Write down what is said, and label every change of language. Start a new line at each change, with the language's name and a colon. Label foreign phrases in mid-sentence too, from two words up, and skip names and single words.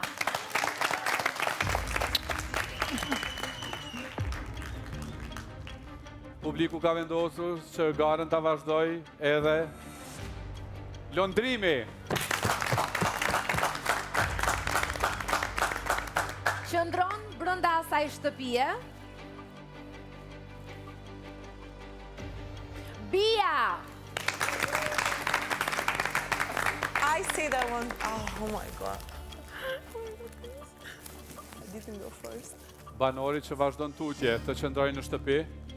Albanian: Publiku ka vendosur që garën ta vazhdoj edhe Londrimi. Qëndron brenda asaj shtëpie. Bia.
English: I say that one. Oh my god. I didn't go first.
Albanian: Banori që vazhdon tutje të qëndrojë në shtëpi.